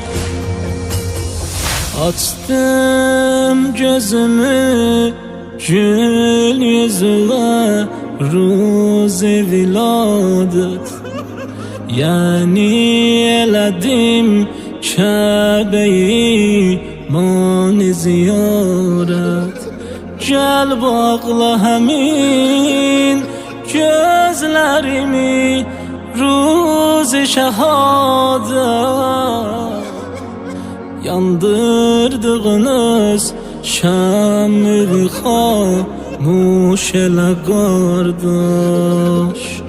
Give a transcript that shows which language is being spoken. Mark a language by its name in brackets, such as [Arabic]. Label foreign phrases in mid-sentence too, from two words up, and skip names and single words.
[Azerbaijani] Açtım gözümü gül yüzüne, [Persian] روز ولادت, [Azerbaijani] yani elədim Kəbəyi mani ziyaret. Gel bağla həmin gözlərimi, [Persian] روز شهادت. Yandırdığınız şəmli xamuş elə qardaş.